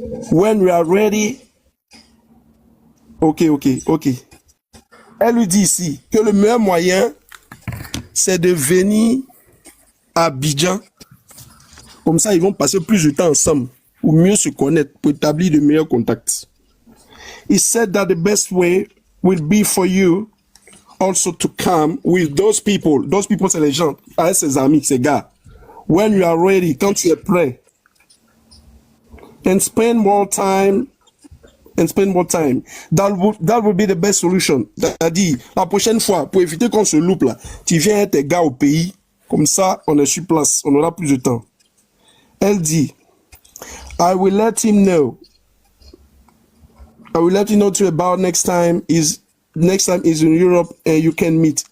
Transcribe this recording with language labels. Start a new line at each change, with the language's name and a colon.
English: When we are ready. Ok.
French: Elle lui dit ici que le meilleur moyen, c'est de venir à Abidjan. Comme ça, ils vont passer plus de temps ensemble pour mieux se connaître, pour établir de meilleurs contacts.
English: He said that the best way will be for you also to come with those people.
French: Those people, c'est les gens, avec ses amis, ses gars.
English: When you are ready, quand tu es prêt. And spend more time. That would be the best solution.
French: C'est-à-dire, la prochaine fois, pour éviter qu'on se loupe là, tu viens avec tes gars au pays. Comme ça, on est sur place. On aura plus de temps.
English: Elle dit, I will let him know too about next time is in Europe and you can meet.